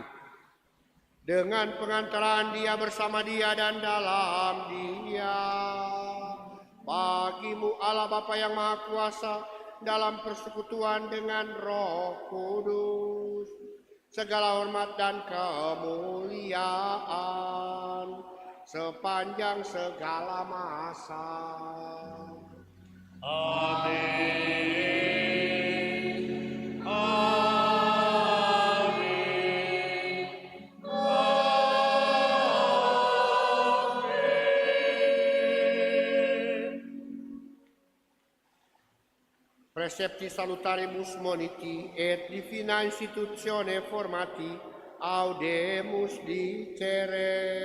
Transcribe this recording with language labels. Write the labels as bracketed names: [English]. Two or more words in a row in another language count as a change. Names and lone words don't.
[Indonesian] Dengan pengantaraan Dia, bersama Dia, dan dalam Dia, bagi-Mu Allah Bapa yang Maha Kuasa, dalam persekutuan dengan Roh Kudus, segala hormat dan kemuliaan sepanjang segala masa. Amin. Amin. [Latin] Precepti salutaribus moniti et divina institutione formati audemus dicere.